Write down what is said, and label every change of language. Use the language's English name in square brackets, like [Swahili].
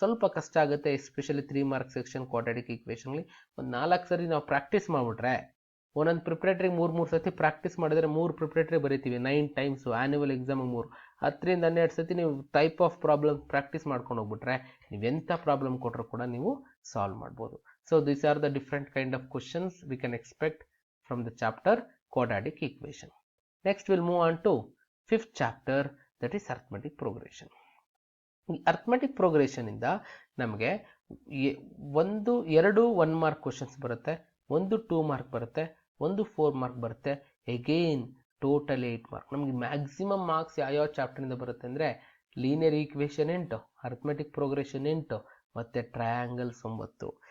[Kannada] ಸ್ವಲ್ಪ ಕಷ್ಟ ಆಗುತ್ತೆ, ಎಸ್ಪೆಷಲಿ 3 ಮಾರ್ಕ್ ಸೆಕ್ಷನ್ ಕ್ವಾಡ್ರಾಟಿಕ್ ಈಕ್ವೇಷನ್ಲಿ. ಒಂದು 4 ಸರಿ ನಾವು ಪ್ರಾಕ್ಟೀಸ್ ಮಾಡಿಬಿಟ್ರೆ, ಒಂದೊಂದು ಪ್ರಿಪ್ರೇಟ್ರಿಗೆ 3 ಸತಿ ಪ್ರಾಕ್ಟೀಸ್ ಮಾಡಿದರೆ 3 ಪ್ರಿಪ್ರೇಟ್ರಿ ಬರೀತೀವಿ 9 ಟೈಮ್ಸು. ಆ್ಯನ್ಯುವಲ್ ಎಕ್ಸಾಮಿಗೆ 3, 10ರಿಂದ 12 ಸತಿ ನೀವು ಟೈಪ್ ಆಫ್ ಪ್ರಾಬ್ಲಮ್ ಪ್ರಾಕ್ಟೀಸ್ ಮಾಡ್ಕೊಂಡು ಹೋಗ್ಬಿಟ್ರೆ ನೀವೆಂಥ ಪ್ರಾಬ್ಲಮ್ ಕೊಟ್ಟರು ಕೂಡ ನೀವು ಸಾಲ್ವ್ ಮಾಡ್ಬೋದು. [English] So these are the different kind of questions we can expect from the chapter quadratic equation. Next we'll move on to 5th chapter, that is arithmetic progression. [Kannada] ಈ arithmetic progression ಇಂದ ನಮಗೆ 2 1 mark questions ಬರುತ್ತೆ, 1 2 mark ಬರುತ್ತೆ, 1 4 mark ಬರುತ್ತೆ, again total 8 mark. ನಮಗೆ maximum marks ಯಾವ chapter ಇಂದ ಬರುತ್ತೆ ಅಂದ್ರೆ ಲೀನಿಯರ್ ಈಕ್ವೇಷನ್ 8, ಅರ್ಥಮೆಟಿಕ್ ಪ್ರೋಗ್ರೆಷನ್ 8 ಮತ್ತೆ ಟ್ರಯಾಂಗಲ್ 9.